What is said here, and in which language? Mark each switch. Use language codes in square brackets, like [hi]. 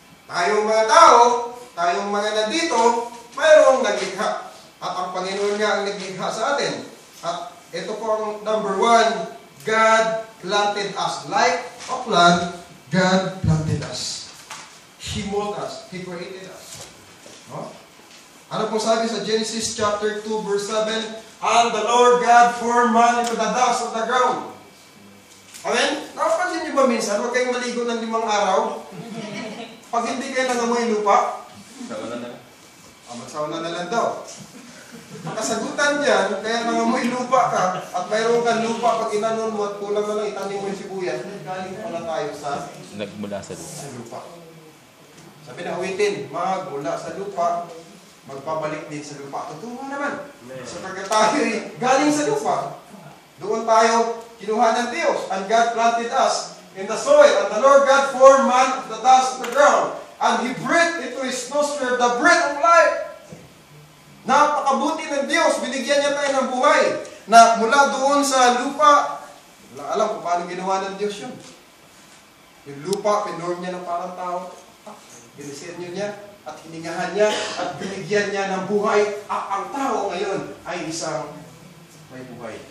[tl] Tayong mga tao, tayong mga nandito, mayroong naglikha. At ang Panginoon nga ang naglikha sa atin. At ito po ang number 1, [en] God planted us. Like a plant, God planted us. He molded us. He created us. No? [tl] Ano pong sabi sa [en] Genesis chapter 2 verse 7? And the Lord God formed man into the dust of the ground. Amen? [tl] Nakapansin niyo ba minsan, huwag kayong maligo ng 5 araw? Pag hindi kayo nangamoy lupa, magsauna na lang daw. Makasagutan dyan, kaya nangamoy lupa ka, at mayroon kang lupa, pag inanon mo at kulang na lang itanim mo yung sibuyas, galing pala tayo sa Nagmula sa lupa. Sabi na awitin, magmula sa lupa, magbabalik din sa lupa. Totoo naman. Sapagkat tayo galing sa lupa. Doon tayo kinuha ng Diyos. [en] And God planted us in the soil. And the Lord God formed man of the dust of the ground. And He breathed into his nostril the breath of life. [tl] Napakabuti ng Diyos. Binigyan niya tayo ng buhay. Na mula doon sa lupa, wala alam kung paano ginawa ng Diyos yun. Yung lupa, pinorm niya ng parang tao. Binisenyo niya at hiningahan niya at binigyan niya ng buhay. At ang tao ngayon ay isang may buhay.